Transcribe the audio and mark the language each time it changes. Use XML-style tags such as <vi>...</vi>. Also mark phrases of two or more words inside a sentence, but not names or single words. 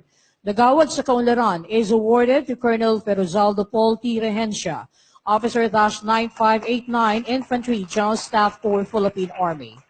<en>The Gawad sa Kaunlaran is awarded to Colonel Ferozaldo Paul T. Rehencia, Officer-9589, Infantry, General Staff Corps, Philippine Army.</en>